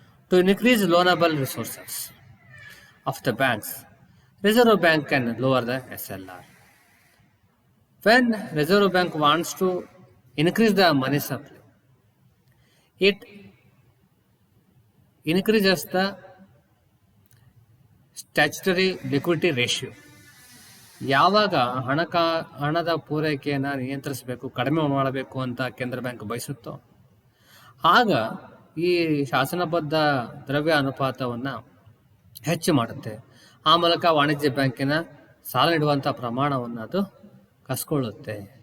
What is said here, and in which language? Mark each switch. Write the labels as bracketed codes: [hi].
[en] To increase loanable resources of the banks, Reserve Bank can lower the SLR. When Reserve Bank wants to increase the money supply, it increases the statutory liquidity ratio. [kn] ಯಾವಾಗ ಹಣದ ಪೂರೈಕೆಯನ್ನು ನಿಯಂತ್ರಿಸಬೇಕು, ಕಡಿಮೆ ಮಾಡಬೇಕು ಅಂತ ಕೇಂದ್ರ bank ಬಯಸುತ್ತೋ ಆಗ ಈ ಶಾಸನಬದ್ಧ ದ್ರವ್ಯ ಅನುಪಾತವನ್ನು ಹೆಚ್ಚು ಮಾಡುತ್ತೆ. ಆ ಮೂಲಕ ವಾಣಿಜ್ಯ ಬ್ಯಾಂಕಿನ ಸಾಲ ನೀಡುವಂಥ ಪ್ರಮಾಣವನ್ನು ಅದು ಕಸ್ಕೊಳ್ಳುತ್ತೆ.